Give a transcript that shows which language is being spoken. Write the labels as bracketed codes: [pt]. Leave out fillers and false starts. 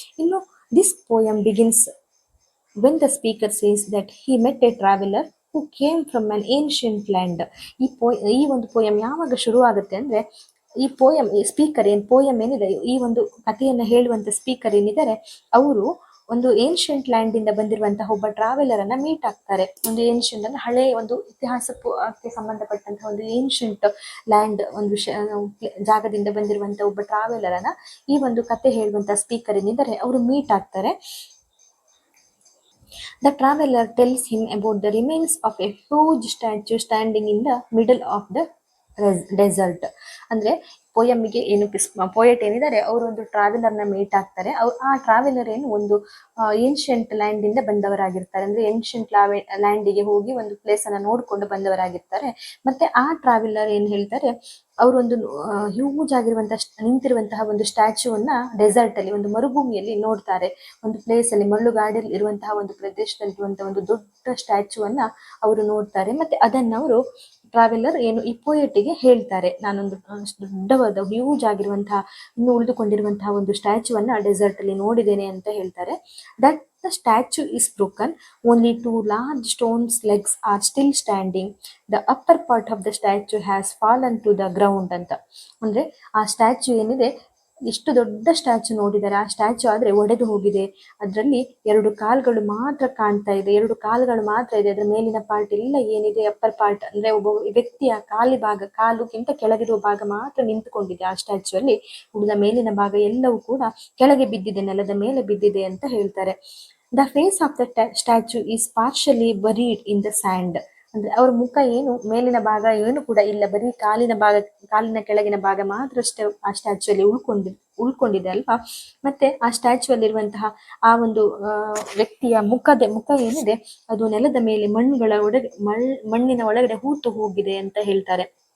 [kn] ಇನ್ನು [en] This poem begins when the speaker says that he met a traveler who came from an ancient land. [kn] ಈ ಒಂದು poem ಯಾವಾಗ ಶುರು ಆಗುತ್ತೆ ಅಂದ್ರೆ, ಈ ಪೋಯಮ್ ಸ್ಪೀಕರ್ ಪೋಯಮ್ ಏನಿದೆ, ಈ ಒಂದು ಕಥೆಯನ್ನ ಹೇಳುವಂತ ಸ್ಪೀಕರ್ ಏನಿದ್ದಾರೆ, ಅವರು ಒಂದು ಏನ್ಷಿಯಂಟ್ ಲ್ಯಾಂಡ್ ಇಂದ ಬಂದಿರುವಂತಹ ಒಬ್ಬ ಟ್ರಾವೆಲರ್ ಅನ್ನ ಮೀಟ್ ಆಗ್ತಾರೆ. ಒಂದು ಏನ್ಷಿಯಂಟ್ ಅಂದ್ರೆ ಹಳೆ ಒಂದು ಇತಿಹಾಸಕ್ಕೆ ಸಂಬಂಧಪಟ್ಟಂತಹ ಒಂದು ಏನ್ಷಿಯಂಟ್ ಲ್ಯಾಂಡ್ ಒಂದು ಜಾಗದಿಂದ ಬಂದಿರುವಂತಹ ಒಬ್ಬ ಟ್ರಾವೆಲರ್ ಅನ್ನ ಈ ಒಂದು ಕಥೆ ಹೇಳುವಂತ ಸ್ಪೀಕರ್ ಏನಿದ್ದಾರೆ ಅವರು ಮೀಟ್ ಆಗ್ತಾರೆ. [en] The traveler tells him about the remains of a huge statue standing in the middle of the desert. [kn] ಅಂದ್ರೆ ಪೋಯಮ್ಗೆ ಏನು ಪೋಯಟ್ ಏನಿದ್ದಾರೆ ಅವರು ಒಂದು ಟ್ರಾವೆಲರ್ನ ಮೀಟ್ ಆಗ್ತಾರೆ. ಆ ಟ್ರಾವೆಲರ್ ಏನು ಒಂದು ಏನ್ಷಿಯಂಟ್ ಲ್ಯಾಂಡ್ ಇಂದ ಬಂದವರಾಗಿರ್ತಾರೆ. ಅಂದ್ರೆ ಏನ್ಷಿಯಂಟ್ ಲ್ಯಾಂಡಿಗೆ ಹೋಗಿ ಒಂದು ಪ್ಲೇಸ್ ಅನ್ನ ನೋಡ್ಕೊಂಡು ಬಂದವರಾಗಿರ್ತಾರೆ. ಮತ್ತೆ ಆ ಟ್ರಾವೆಲರ್ ಏನ್ ಹೇಳ್ತಾರೆ, ಅವರೊಂದು ಹ್ಯೂಜ್ ಆಗಿರುವಂತಹ ನಿಂತಿರುವಂತಹ ಒಂದು ಸ್ಟ್ಯಾಚ್ಯೂವನ್ನ ಡೆಸರ್ಟ್ ಅಲ್ಲಿ, ಒಂದು ಮರುಭೂಮಿಯಲ್ಲಿ ನೋಡ್ತಾರೆ. ಒಂದು ಪ್ಲೇಸ್ ಅಲ್ಲಿ ಮರಳುಗಾಡಲ್ಲಿ ಇರುವಂತಹ ಒಂದು ಪ್ರದೇಶದಲ್ಲಿ ಇರುವಂತಹ ಒಂದು ದೊಡ್ಡ ಸ್ಟ್ಯಾಚ್ಯೂವನ್ನ ಅವರು ನೋಡ್ತಾರೆ. ಮತ್ತೆ ಅದನ್ನ ಅವರು ಟ್ರಾವೆಲರ್ ಏನು ಈ ಪೋಯೆಟಿಗೆ ಹೇಳ್ತಾರೆ, ನಾನೊಂದು ದೊಡ್ಡವಾದ ಹ್ಯೂಜ್ ಆಗಿರುವಂತಹ ಇನ್ನು ಉಳಿದುಕೊಂಡಿರುವಂತಹ ಒಂದು ಸ್ಟ್ಯಾಚ್ಯೂವನ್ನ ಡೆಸರ್ಟ್ ಅಲ್ಲಿ ನೋಡಿದ್ದೇನೆ ಅಂತ ಹೇಳ್ತಾರೆ. [en] that the statue is broken, only 2 large stones legs are still standing, the upper part of the statue has fallen to the ground [kn] ಅಂತ. ಅಂದ್ರೆ ಆ ಸ್ಟ್ಯಾಚ್ಯೂ ಏನಿದೆ, ಎಷ್ಟು ದೊಡ್ಡ ಸ್ಟ್ಯಾಚ್ಯೂ ನೋಡಿದ್ದಾರೆ, ಆ ಸ್ಟ್ಯಾಚ್ಯೂ ಆದ್ರೆ ಒಡೆದು ಹೋಗಿದೆ. ಅದರಲ್ಲಿ 2 ಕಾಲ್ಗಳು ಮಾತ್ರ ಕಾಣ್ತಾ ಇದೆ, 2 ಕಾಲುಗಳು ಮಾತ್ರ ಇದೆ. ಅದರ ಮೇಲಿನ ಪಾರ್ಟ್ ಎಲ್ಲ ಏನಿದೆ, ಅಪ್ಪರ್ ಪಾರ್ಟ್ ಅಂದ್ರೆ ಒಬ್ಬ ವ್ಯಕ್ತಿಯ ಕಾಲುಗಿಂತ ಕೆಳಗಿರುವ ಭಾಗ ಮಾತ್ರ ನಿಂತುಕೊಂಡಿದೆ ಆ ಸ್ಟ್ಯಾಚ್ಯೂ ಅಲ್ಲಿ. ಉಳಿದ ಮೇಲಿನ ಭಾಗ ಎಲ್ಲವೂ ಕೂಡ ಕೆಳಗೆ ಬಿದ್ದಿದೆ, ನೆಲದ ಮೇಲೆ ಬಿದ್ದಿದೆ ಅಂತ ಹೇಳ್ತಾರೆ. [en] The face of the statue is partially buried in the sand. [kn] ಅಂದ್ರೆ ಅವ್ರ ಮುಖ ಏನು, ಮೇಲಿನ ಭಾಗ ಏನು ಕೂಡ ಇಲ್ಲ, ಬರೀ ಕಾಲಿನ ಕೆಳಗಿನ ಭಾಗ ಮಾತ್ರ ಅಷ್ಟೇ ಆ ಸ್ಟ್ಯಾಚ್ಯೂ ಅಲ್ಲಿ ಉಳ್ಕೊಂಡಿದೆ ಅಲ್ವಾ. ಮತ್ತೆ ಆ ಸ್ಟ್ಯಾಚ್ಯೂ ಅಲ್ಲಿರುವಂತಹ ಆ ಒಂದು ವ್ಯಕ್ತಿಯ ಮುಖ ಏನಿದೆ, ಅದು ನೆಲದ ಮೇಲೆ ಮಣ್ಣಿನ ಒಳಗಡೆ ಹೂತು ಹೋಗಿದೆ ಅಂತ ಹೇಳ್ತಾರೆ.